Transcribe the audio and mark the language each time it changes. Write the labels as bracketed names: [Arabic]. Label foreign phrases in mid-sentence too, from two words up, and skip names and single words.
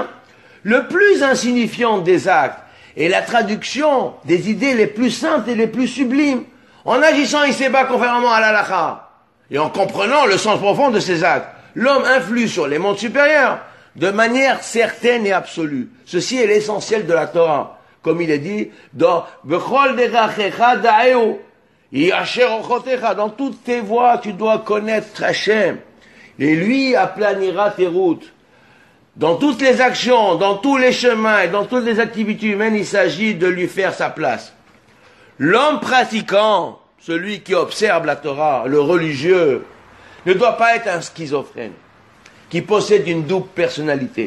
[French] Le plus insignifiant des actes est la traduction des idées les plus saintes et les plus sublimes, en agissant ici-bas conformément à l'halakha, et en comprenant le sens profond de ces actes. L'homme influe sur les mondes supérieurs de manière certaine et absolue. Ceci est l'essentiel de la Torah, comme il est dit dans [Hebrew] בכל דרכיך דעהו, [French] dans toutes tes voies, tu dois connaître Hachem, et lui aplanira tes routes. Dans toutes les actions, dans tous les chemins et dans toutes les activités humaines, il s'agit de lui faire sa place. L'homme pratiquant, celui qui observe la Torah, le religieux, ne doit pas être un schizophrène, qui possède une double personnalité.